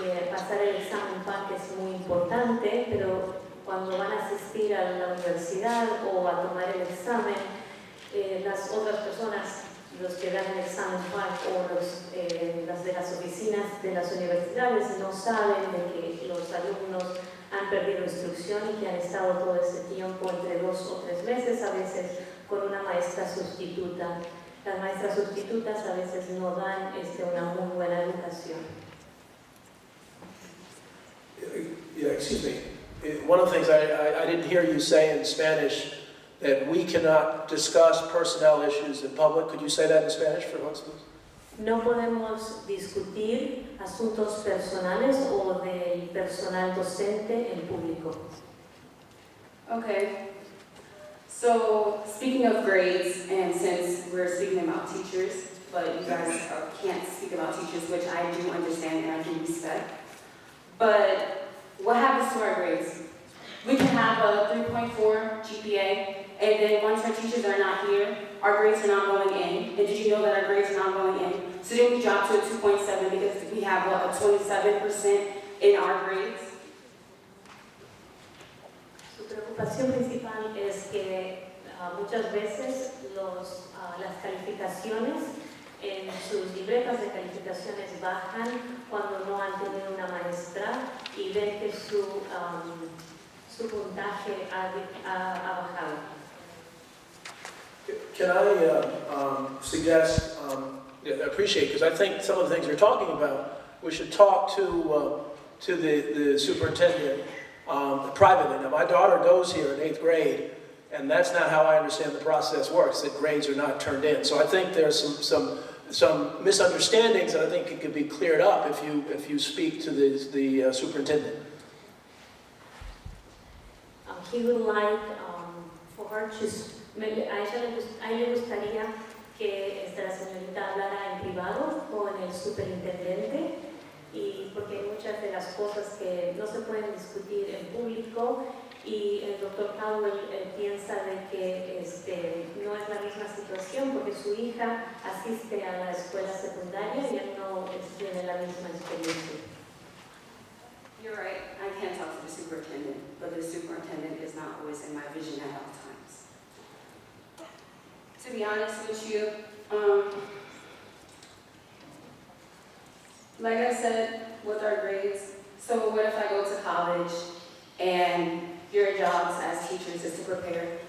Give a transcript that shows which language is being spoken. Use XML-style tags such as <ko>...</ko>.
<es>Pasar el examen PAC es muy importante, pero cuando van a asistir a la universidad o a tomar el examen, las otras personas, los que dan el examen PAC o las de las oficinas de las universidades no saben de que los alumnos han perdido instrucción y que han estado todo ese tiempo, entre 2 o 3 meses, a veces con una maestra sustituta. Las maestras sustitutas a veces no dan una muy buena educación.</es> <en>Yeah, excuse me. One of the things I didn't hear you say in Spanish, that we cannot discuss personnel issues in public. Could you say that in Spanish for once, please?</en> <es>No podemos discutir asuntos personales o del personal docente en público.</es> <en>Okay. So, speaking of grades, and since we're speaking about teachers, but you guys can't speak about teachers, which I do understand and I do respect, but what happens to our grades? We can have a 3.4 GPA, and then once our teachers are not here, our grades are not going in. And did you know that our grades are not going in? So then we drop to a 2.7 because we have a 27% in our grades.</en> <es>Su preocupación principal es que muchas veces las calificaciones en sus libretas de calificaciones bajan cuando no han tenido una maestra y ven que su puntaje ha bajado.</es> <en>Can I suggest, I appreciate, because I think some of the things you're talking about, we should talk to the superintendent privately. Now, my daughter goes here in 8th grade, and that's not how I understand the process works, that grades are not turned in. So I think there's some misunderstandings that I think it could be cleared up if you speak to the superintendent. He would like for her to,</en> <es>a ella le gustaría que la señorita hablara en privado con el superintendente, y porque hay muchas de las cosas que no se pueden discutir en público, y el doctor Powell piensa de que no es la misma situación porque su hija asiste a la escuela secundaria y él no tiene la misma experiencia.</es> <en>You're right, I can talk to the superintendent, but the superintendent is not always in my vision at all times. To be honest with you, like I said, with our grades, so what if I go to college and your jobs as teachers is to prepare?</en>